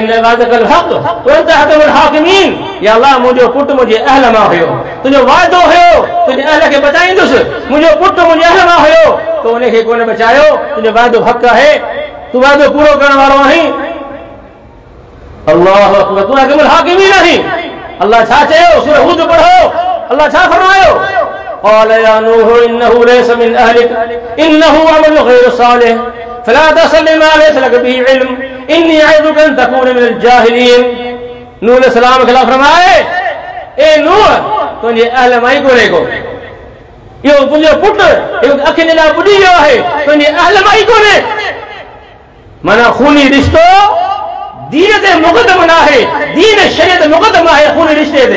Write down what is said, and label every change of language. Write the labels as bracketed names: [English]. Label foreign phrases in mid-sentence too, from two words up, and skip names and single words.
[Arabic] إن وعدك الحق وأنت أحكم الحاكمين [Sindhi] या अल्लाह मुंहिंजो पुट मुंहिंजे अहल मां हुयो तुंहिंजो वाइदो हुयो तुंहिंजे अहल खे बचाईंदुसि मुंहिंजो पुट मुंहिंजे अहल मां हुयो तो उनखे कोन बचायो तुंहिंजो वाइदो हक़ आहे तूं वाइदो पूरो करण वारो आहीं [Arabic] الله أكبر [Sindhi] तूं [Arabic] أحكم الحاكمين [Sindhi] आहीं अल्लाह छा चयो सूरह हूद पढ़ो अल्लाह छा फरमायो [Arabic] قال يا نوح إنه ليس من أهلك إنه عمل غير صالح فلا تصل ما ليس لك به علم إني أعظك أن تكون من الجاهلين [Sindhi] नूह अलैहिस्सलाम खे फरमाए ए नूह तुंहिंजे अहल मां ई कोन्हे को इहो तुंहिंजो पुटु इहो अखियुनि लाइ ॿुॾी वियो आहे तुंहिंजे अहल मां ई कोन्हे माना खूनी रिश्तो दीन ते मुक़दम न आहे, दीन शरीयत मुक़दम आहे खून रिश्ते ते।